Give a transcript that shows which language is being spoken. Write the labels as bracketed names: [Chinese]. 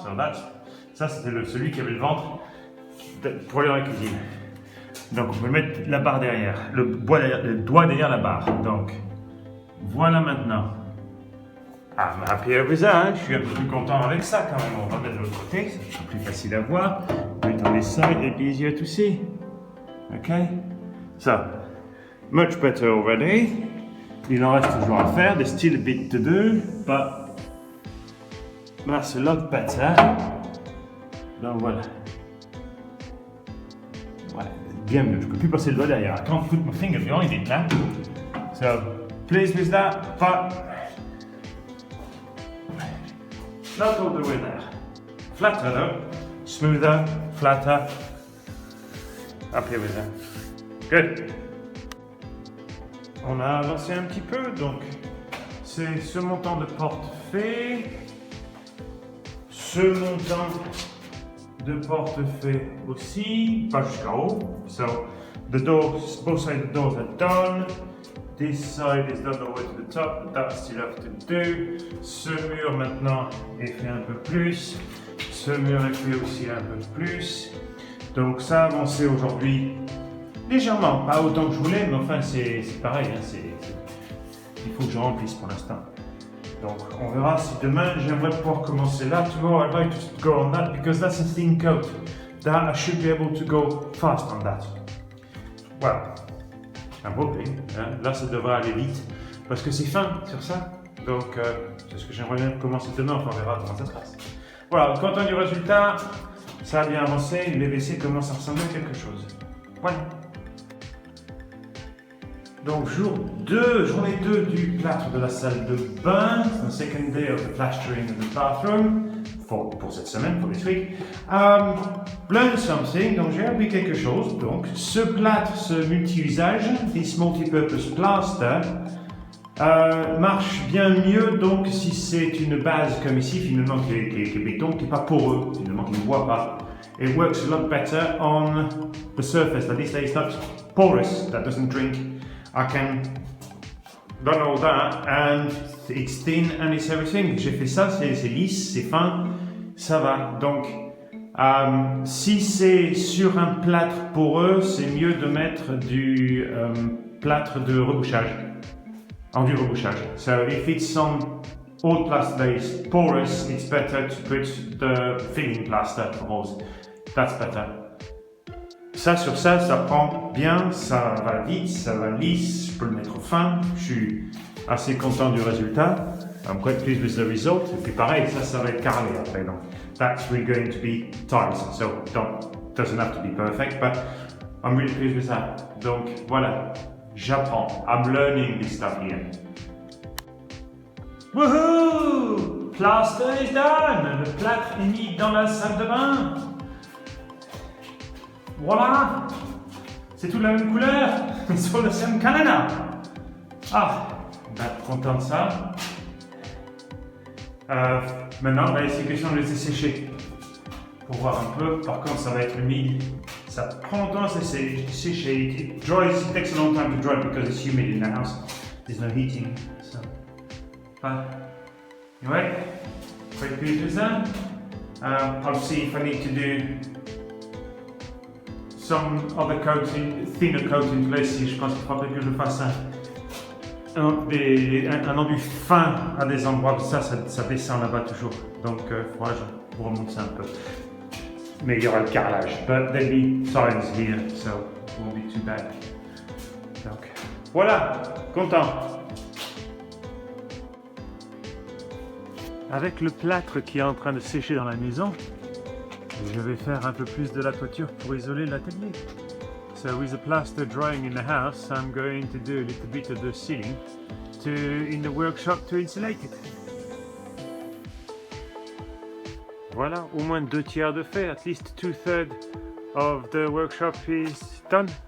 [French] So ça c'était celui qui avait le ventre pour aller dans la cuisine. Donc on peut mettre la barre derrière, le doigt derrière la barre. Donc voilà maintenant. [English] I'm happy with that, [French] je suis un peu plus content avec ça quand même. On va mettre de l'autre côté, c'est plus facile à voir. [English] Put on this side, it's easier to see. Okay? So, much better already. [French] Il en reste toujours à faire, [English] there's still a bit to do, but that's a lot better. [French] Donc voilà. Voilà, bien mieux. Je ne peux plus passer le doigt derrière. [English] I can't put my finger behind it now. So, pleased with that, but not all the way there. Flatter though, smoother, flatter. Happy with that. Good. [French] On a avancé un petit peu, donc c'est ce montant de porte fait, ce montant de porte fait aussi, pas jusqu'à haut. [English] So the doors, both sides of the doors are done. This side is done all the way to the top, but that still have to do. [French] Ce mur maintenant est fait un peu plus. Ce mur est fait aussi un peu plus. Donc ça a avancé aujourd'hui légèrement, pas autant que je voulais, mais enfin c'est pareil, hein, il faut que je remplisse pour l'instant. Donc on verra si demain j'aimerais pouvoir commencer là. [English] Tomorrow I'd like to go on that because that's a thin coat. That I should be able to go fast on that. [French] Voilà. [English] I'm hoping. [French] Hein. Là ça devrait aller vite parce que c'est fin sur ça. Donc c'est ce que j'aimerais bien commencer demain. Enfin on verra comment ça se passe. Voilà, content du résultat. Ça a bien avancé. Les WC commencent à ressembler à quelque chose. Voilà. Donc journée 2 du plâtre de la salle de bain, [English] the second day of the plastering of the bathroom, [French] pour cette semaine, pour [English] this week. Learn something, [French] donc j'ai appris quelque chose. Donc ce plâtre, ce multi-usage, [English] this multi-purpose plaster, [French] marche bien mieux donc si c'est une base comme ici, finalement qui est béton, qui n'est pas poreux, finalement qui ne voit pas. [English] It works a lot better on the surface, at least it's not porous, that doesn't drink. I can done all that and it's thin and it's everything. [French] J'ai fait ça, c'est lisse, c'est fin, ça va. Donc, si c'est sur un plâtre poreux, c'est mieux de mettre du plâtre de rebouchage, enduit rebouchage. [English] So if it's on old plaster that is porous, it's better to put the filling plaster rose. That's better. [French] Ça sur ça, ça prend bien, ça va vite, ça va lisse, je peux le mettre fin, je suis assez content du résultat. [English] I'm quite pleased with the result. [French] Et puis pareil, ça va être carré après. [English] Donc, that's really going to be tight. So, doesn't have to be perfect, but I'm really pleased with that. [French] Donc, voilà, j'apprends. [English] I'm learning this stuff here. Woohoo! Plaster is done! [French] Le plâtre est mis dans la salle de bain. Voilà! C'est toute la même couleur! Sur le same Canada! Ah! Ben, content de ça. Maintenant, c'est question de laisser sécher. Pour voir un peu. Par contre, ça va être humide. Ça prend longtemps à sécher. [English] It takes a long time to dry because it's humid in the house. There's no heating. So. Anyway, quite pleased with that. I'll see if I need to do some other coating, thinner coating places. [French] Je pense qu'il faudrait que je fasse un enduit fin à des endroits, ça descend là-bas toujours. Donc, il faudra que je remonte ça un peu. Mais il y aura le carrelage. [English] But there'll be signs here, so it won't be too bad. [French] Donc, voilà, content. Avec le plâtre qui est en train de sécher dans la maison, je vais faire un peu plus de la toiture pour isoler l'atelier. [English] So with the plaster drying in the house, I'm going to do a little bit of the ceiling in the workshop to insulate it. [French] Voilà, au moins 2/3 de fait. [English] At least 2/3 of the workshop is done.